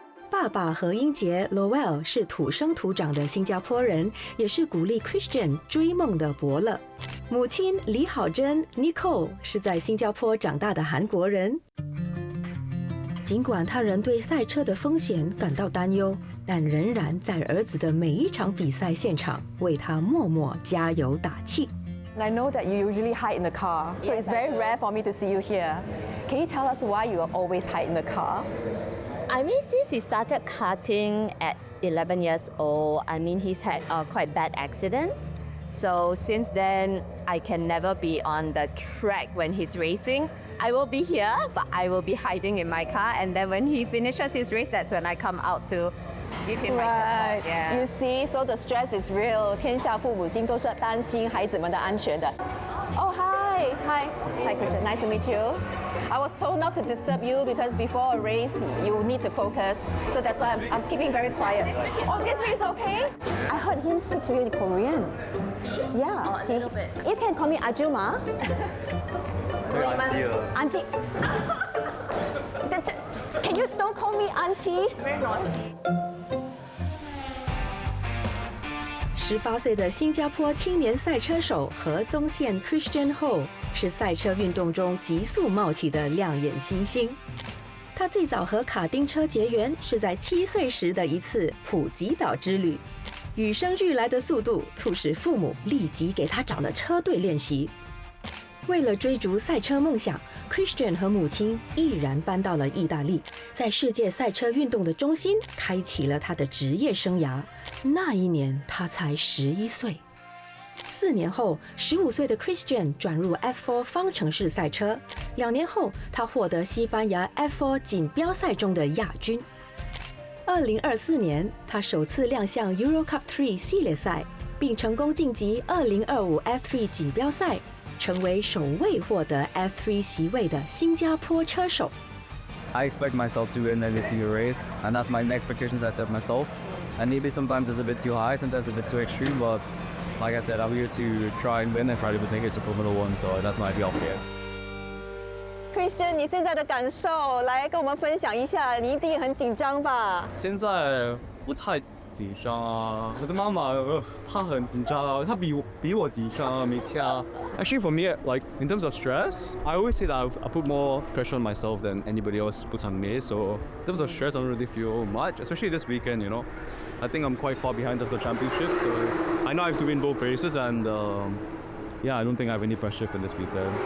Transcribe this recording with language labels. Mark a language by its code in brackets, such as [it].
[zh] 爸爸何英杰 Lowell 是土生土长的新加坡人，也是鼓励 Christian 追梦的伯乐。母亲李好珍 Nicole 是在新加坡长大的韩国人。尽管他人对赛车的风险感到担忧，但仍然在儿子的每一场比赛现场为他默默加油打气。 [en] I know that you usually hide in the car, so it's very rare for me to see you here. Can you tell us why you always hide in the car? I mean, since he started karting at 11 years old, I mean, he's had quite bad accidents. So since then, I can never be on the track when he's racing. I will be here, but I will be hiding in my car. And then when he finishes his race, that's when I come out to, give him my Right. support. Yeah. You see, so the stress is real. [zh] 天下父母心都是担心孩子们的安全的。 [en] Oh, hi, hi, hi, Kristen. Nice to meet you. I was told not to disturb you because before a race you need to focus. So that's why I'm keeping very quiet. Oh, this way is okay. I heard him speak to you in Korean. Yeah. Oh, a little bit. You can call me Ajuma. Auntie. Can you don't call me auntie? Very naughty. [zh] 18岁的新加坡青年赛车手何宗宪 Christian Ho 是赛车运动中急速冒起的亮眼新星。他最早和卡丁车结缘是在7岁时的一次普吉岛之旅，与生俱来的速度促使父母立即给他找了车队练习。为了追逐赛车梦想， Christian 和母亲毅然搬到了意大利，在世界赛车运动的中心开启了他的职业生涯。那一年他才11岁。4年后，15岁的 Christian 转入 F4 方程式赛车。 2年后，他获得西班牙 F4 锦标赛中的亚军。 2024年，他首次亮相 Euro Cup 3系列赛，并成功晋级2025 F3 锦标赛，成为首位获得 F3 席位的新加坡车手。 [en] I expect myself to win every single race, and that's my expectations I set myself. And maybe sometimes it's a bit too high, sometimes a bit too extreme, but like I said, I'm here to try and win and try to make it to Formula One, so that's my goal here. [zh] Christian， 你现在的感受，来跟我们分享一下。你一定很紧张吧？现在不太紧张啊，我的妈妈她很紧张啊，她比我紧张啊，每天啊。 [en] Actually, for me, like in terms of stress, I always say that I put more pressure on myself than anybody else puts on me. So in terms of stress, I don't really feel much, especially this weekend. You know, I think I'm quite far behind in terms of championship, so I know I have to win both races, and yeah, I don't think I have any pressure for this weekend.